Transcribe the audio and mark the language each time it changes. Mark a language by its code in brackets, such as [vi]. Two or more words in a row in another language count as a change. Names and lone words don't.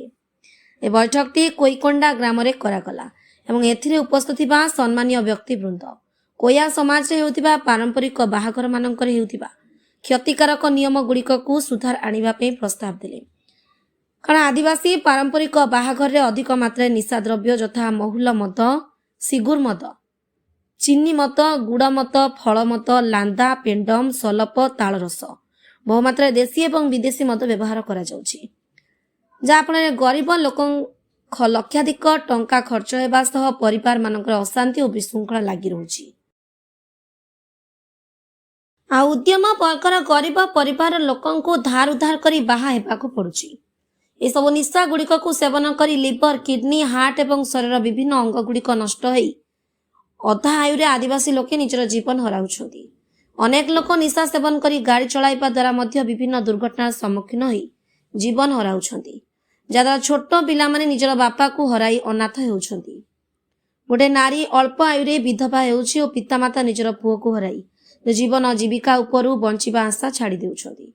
[or] ଏ ବୈଠକଟି କୋଇକୋଣ୍ଡା ଗ୍ରାମରେ କରାଗଲା ଏବଂ ଏଥିରେ ଉପସ୍ଥିତ ଥିବା ସମ୍ମାନୀୟ ବ୍ୟକ୍ତିବୃନ୍ଦ କୋୟା ସମାଜରେ ହେଉଥିବା ପାରମ୍ପରିକ ବାହାଘର ମାନକରେ ହେଉଥିବା କ୍ଷତିକାରକ ନିୟମ ଗୁଡ଼ିକୁ ସୁଧାର ଆଣିବା ପାଇଁ ପ୍ରସ୍ତାବ ଦେଲେ। କାରଣ ଆଦିବାସୀ ପାରମ୍ପରିକ ବାହାଘରରେ ଅଧିକ ମାତ୍ରା ନିଶା ଦ୍ରବ୍ୟ ଯଥା ମହୁଲ ମଦ, ସିଗୁର ମଦ, ଚିନି ମଦ, ଗୁଡ଼ ମଦ, ଫଳ ମଦ, ଲାନ୍ଦା, ପେଣ୍ଡମ, ସଲପ, ତାଳରସ ବହୁମାତ୍ରା ଦେଶୀ ଏବଂ ବିଦେଶୀ ମଦ ବ୍ୟବହାର କରାଯାଉଛି, ଯାହା ଫଳରେ ଗରିବ ଲୋକ ଲକ୍ଷାଧିକ ଟଙ୍କା ଖର୍ଚ୍ଚ ହେବା ସହ ପରିବାର ମାନଙ୍କର ଅଶାନ୍ତି ଓ ବିଶୃଙ୍ଖଳା ଲାଗି ରହୁଛି। ଆ ଉଦ୍ୟମ ବର୍ଗର ଗରିବ ପରିବାର ଲୋକଙ୍କୁ ଧାର ଉଧାର କରି ବାହା ହେବାକୁ ପଡ଼ୁଛି। ଏ ସବୁ ନିଶା ଗୁଡ଼ିକୁ ସେବନ କରି ଲିଭର, କିଡନୀ, ହାର୍ଟ ଏବଂ ଶରୀର ବିଭିନ୍ନ ଅଙ୍ଗ ଗୁଡ଼ିକ ନଷ୍ଟ ହୋଇ ଅଧା ଆୟୁରେ ଆଦିବାସୀ ଲୋକେ ନିଜର ଜୀବନ ହରାଉଛନ୍ତି। ଅନେକ ଲୋକ ନିଶା ସେବନ କରି ଗାଡ଼ି ଚଳାଇବା ଦ୍ୱାରା ମଧ୍ୟ ବିଭିନ୍ନ ଦୁର୍ଘଟଣାର ସମ୍ମୁଖୀନ ହୋଇ ଜୀବନ ହରାଉଛନ୍ତି, ଯଦ୍ୱାରା ଛୋଟ ପିଲା ମାନେ ନିଜର ବାପାଙ୍କୁ ହରାଇ ଅନାଥ ହେଉଛନ୍ତି। ଗୋଟେ ନାରୀ ଅଳ୍ପ ଆୟୁରେ ବିଧବା ହେଉଛି ଓ ପିତାମାତା ନିଜର ପୁଅକୁ ହରାଇ ଜୀବନ ଜୀବିକା ଉପରୁ ବଞ୍ଚିବା ଆଶା ଛାଡ଼ି ଦେଉଛନ୍ତି।